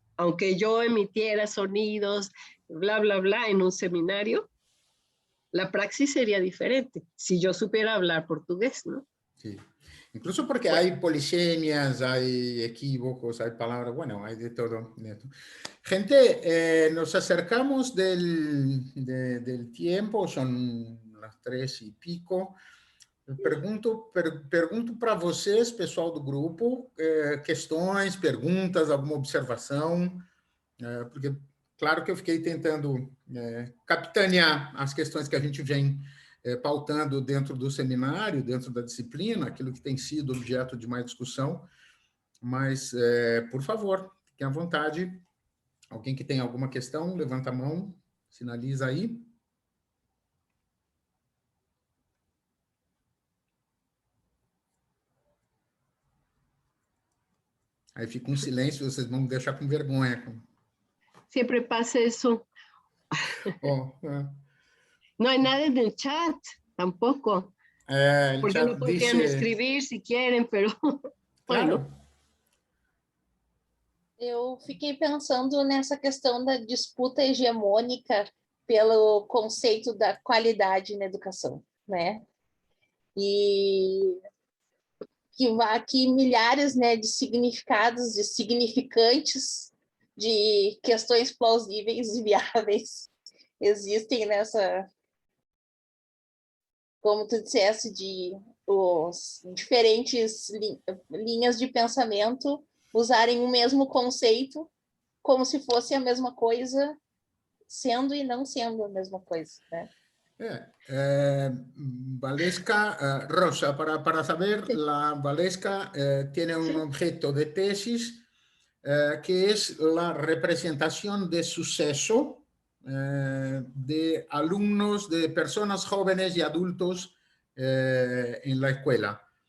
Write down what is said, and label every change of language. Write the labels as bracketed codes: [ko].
[es] Aunque yo emitiera sonidos, bla, bla, bla, en un seminario, la praxis sería diferente si yo supiera hablar portugués, ¿no? Sí. Incluso porque hay polisemias, hay equívocos, hay palabras, bueno, hay de todo. Gente, nos acercamos del tiempo, son las 3:00 [pt] e pico. Pergunto para vocês, pessoal do grupo, questões, perguntas, alguma observação, porque, claro que eu fiquei tentando capitanear as questões que a gente vem pautando dentro do seminário, dentro da disciplina, aquilo que tem sido objeto de mais discussão, mas, por favor, fiquem à vontade. Alguém que tem alguma questão, levanta a mão, sinaliza aí. Aí fica um silêncio, vocês vão me deixar com vergonha. Sempre passa isso. [es] No hay nada en el chat, tampoco. Porque chat no podrían escribir si quieren, pero claro. Bueno. [pt] Eu fiquei pensando nessa questão da disputa hegemônica pelo conceito da qualidade na educação, né? E que vai aqui milhares, né, de significados, de significantes, de questões plausíveis e viáveis existem nessa, como tu disseste, de os diferentes linhas de pensamento usarem o mesmo conceito como se fosse a mesma coisa, sendo e não sendo a mesma coisa, né? [es] Valesca, Rosa, para saber, la Valesca tiene un objeto de tesis que es la representación de suceso de alumnos, de personas jóvenes y adultos en la escuela.